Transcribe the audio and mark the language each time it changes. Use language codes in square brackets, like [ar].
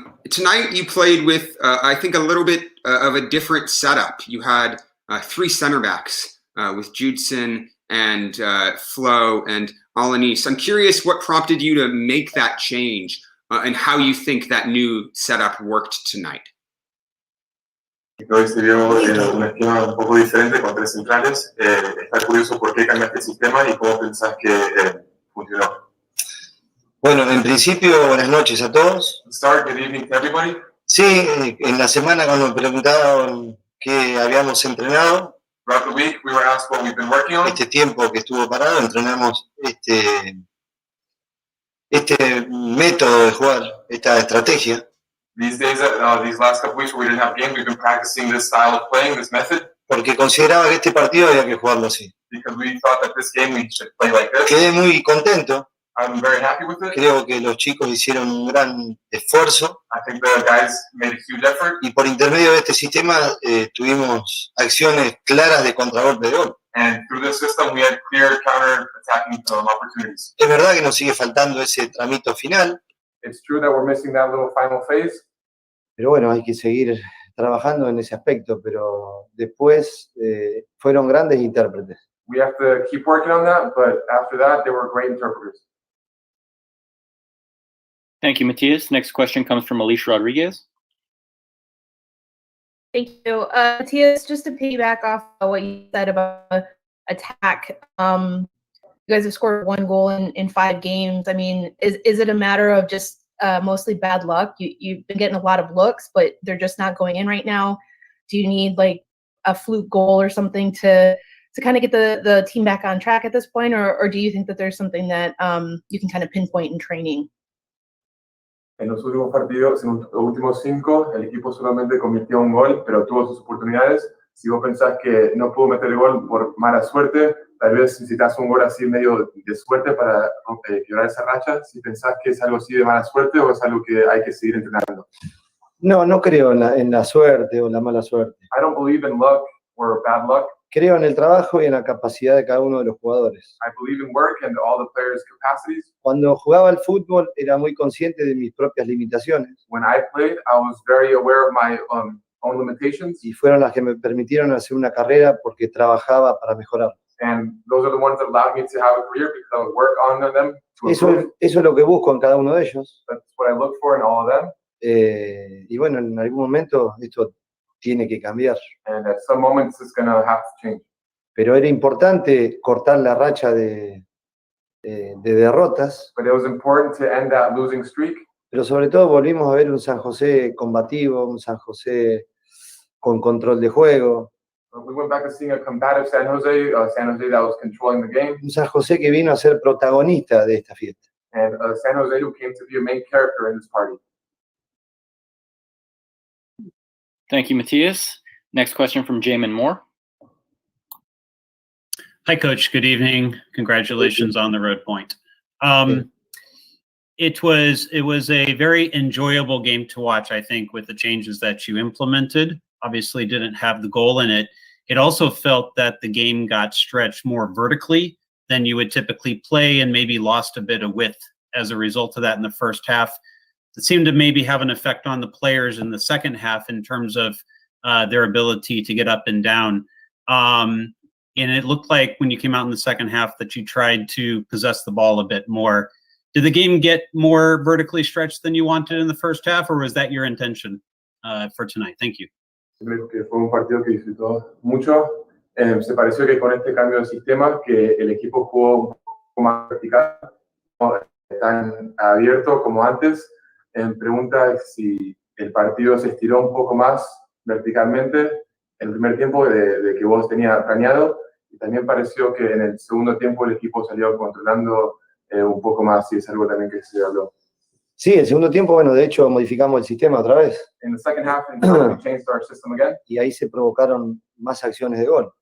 [en] Tonight you played with, I think, a little bit of a different setup. You had 3 center backs with Judson and Flo and Alanis. I'm curious what prompted you to make that change and how you think that new setup worked tonight. [es] Hoy se vio un esquema un poco diferente con 3 centrales. Está curioso por qué cambiaste el sistema y cómo pensás que funcionó. Bueno, en principio, buenas noches a todos. [en] Start, good evening to everybody. [es] Sí, en la semana cuando me preguntaban qué habíamos entrenado, [en] Throughout the week, we were asked what we've been working on. [es] este tiempo que estuvo parado, entrenamos este método de jugar, esta estrategia. [en] These days, these last couple weeks where we didn't have games, we've been practicing this style of playing, this method, [es] Porque consideraba que este partido había que jugarlo así. [en] because we thought that this game we should play like this. [es] Quedé muy contento. [en] I'm very happy with it. [es] Creo que los chicos hicieron un gran esfuerzo [en] I think the guys made a huge effort, [es] y por intermedio de este sistema tuvimos acciones claras de contragolpe de gol. [en] and through this system, we had clear counter-attacking opportunities. [es] Es verdad que nos sigue faltando ese tramito final, [en] It's true that we're missing that little final phase, [es] pero bueno, hay que seguir trabajando en ese aspecto, pero después fueron grandes intérpretes. [en] we have to keep working on that, but after that, they were great interpreters. Thank you, Matias. Next question comes from Alicia Rodriguez. Thank you. Matias, just to piggyback off of what you said about attack, you guys have scored 1 goal in 5 games. I mean, is it a matter of just mostly bad luck? You've been getting a lot of looks, but they're just not going in right now. Do you need like a fluke goal or something to kind of get the team back on track at this point? Or do you think that there's something that you can kind of pinpoint in training? [es] En los últimos partidos, en los últimos 5, el equipo solamente convirtió un gol, pero tuvo sus oportunidades. Si vos pensás que no pudo meter el gol por mala suerte, tal vez necesitas un gol así medio de suerte para quebrar esa racha. Si pensás que es algo así de mala suerte o es algo que hay que seguir entrenando. No creo en la suerte o la mala suerte. [en] I don't believe in luck or bad luck. [es] Creo en el trabajo y en la capacidad de cada uno de los jugadores. [en] I believe in work and all the players' capacities. [es] Cuando jugaba al fútbol era muy consciente de mis propias limitaciones [en] When I played, I was very aware of my own limitations, [es] y fueron las que me permitieron hacer una carrera porque trabajaba para mejorar. [en] and those are the ones that allowed me to have a career because I would work on them to improve. [es] Eso es lo que busco en cada uno de ellos. [en] That's what I look for in all of them. [es] Y bueno, en algún momento esto tiene que cambiar. [en] And at some moments, it's going to have to change. [es] Pero era importante cortar la racha de derrotas, [en] But it was important to end that losing streak. [es] pero sobre todo volvimos a ver un San José combativo, un San José con control de juego, [en] We went back to seeing a combative San Jose that was controlling the game, [es] un San José que vino a ser protagonista de esta fiesta. [en] and a San Jose who came to be a main character in this party. Thank you, Matias. Next question from Jamon Moore. Hi, Coach. Good evening. Congratulations on the road point. It was a very enjoyable game to watch, I think, with the changes that you implemented. Obviously didn't have the goal in it. It also felt that the game got stretched more vertically than you would typically play and maybe lost a bit of width as a result of that in the first half. It seemed to maybe have an effect on the players in the second half in terms of their ability to get up and down. And it looked like when you came out in the second half that you tried to possess the ball a bit more. Did the game get more vertically stretched than you wanted in the first half, or was that your intention for tonight? Thank you. [es] Creo que fue un partido que disfrutó mucho. Se pareció que con este cambio de sistema, que el equipo jugó un poco más vertical, no tan abierto como antes. Pregunta es si el partido se estiró un poco más verticalmente el primer tiempo de que vos tenías planeado, y también pareció que en el segundo tiempo el equipo salió controlando un poco más, y es algo también que se habló. Sí, el segundo tiempo, bueno, de hecho modificamos el sistema otra vez. [en] In the second half, we changed our system again, [es] Y ahí se provocaron más acciones de gol.